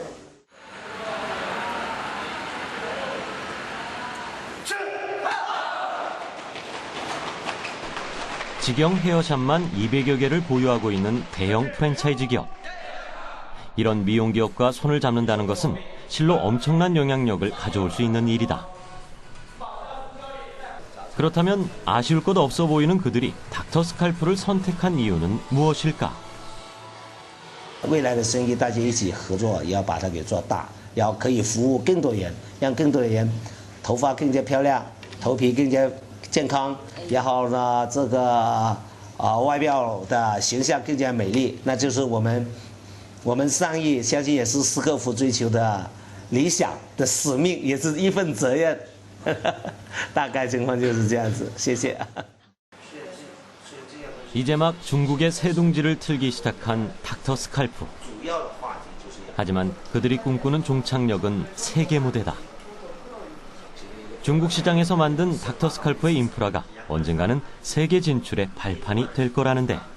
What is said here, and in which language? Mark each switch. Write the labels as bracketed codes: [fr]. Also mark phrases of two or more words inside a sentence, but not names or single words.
[ko] 직영 헤어샵만 200여 개를 보유하고 있는 대형 프랜차이즈 기업. 이런 미용 기업과 손을 잡는다는 것은 실로 엄청난 영향력을 가져올 수 있는 일이다. 그렇다면 아쉬울 것 없어 보이는 그들이 닥터스칼프를 선택한 이유는 무엇일까? [zh] 未来的生意大家一起合作，也要把它给做大，要可以服务更多人，让更多的人头发更加漂亮，头皮更加健康，然后呢，这个外表的形象更加美丽，那就是我们上亿相信也是斯克夫追求的理想的使命，也是一份责任。大概情况就是这样子，谢谢。 [ko] 이제 막 중국의 새 둥지를 틀기 시작한 닥터스칼프. 하지만 그들이 꿈꾸는 종착역은 세계 무대다. 중국 시장에서 만든 닥터스칼프의 인프라가 언젠가는 세계 진출의 발판이 될 거라는데.